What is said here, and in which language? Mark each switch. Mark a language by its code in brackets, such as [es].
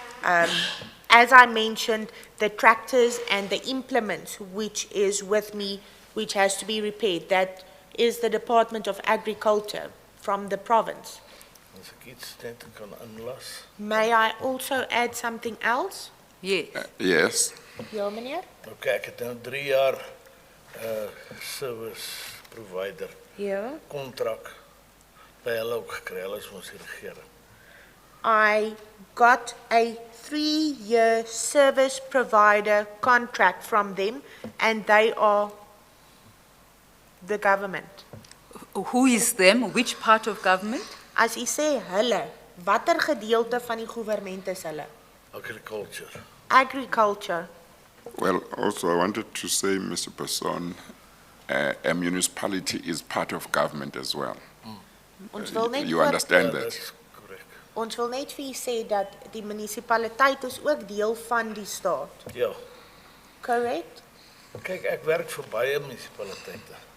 [en] As I mentioned, the tractors and the implements which is with me, which has to be repaired, that is the Department of Agriculture from the province. [af] As ek iets net kan inlas. [en] May I also add something else? Yes. Yes. [af] Ja, meneer? Okay, ek het nou 3 jaar service provider Ja. kontrak by hulle ook gekry. Hulle is ons die regering. [en] I got a 3-year service provider contract from them, and they are the government. Who is them? Which part of government? [af] As u sê hulle, watter gedeelte van die goewerment is hulle? [en] Agriculture. Agriculture. Well, also I wanted to say, Mr. Person, a municipality is part of government as well. [af] Ons wil net [en] You [af] voor- [en] understand [af] Ja, [en] that? [af] dis korrek. Ons wil net vir u sê dat die munisipaliteit is ook deel van die staat. Ja. [en] Correct? [af] Kyk, ek werk vir baie munisipaliteite.